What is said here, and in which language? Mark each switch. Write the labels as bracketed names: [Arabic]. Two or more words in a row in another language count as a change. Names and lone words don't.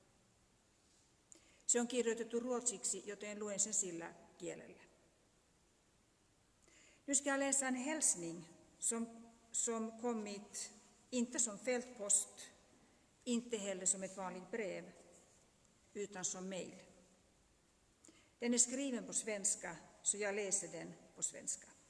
[Finnish] Se on kirjoitettu ruotsiksi, joten luen sen sillä kielellä. [Swedish] Nu ska jag läsa en hälsning som kommit inte som fältpost, inte heller som ett vanligt brev, utan som mejl. Den är skriven på svenska, så jag läser den på svenska.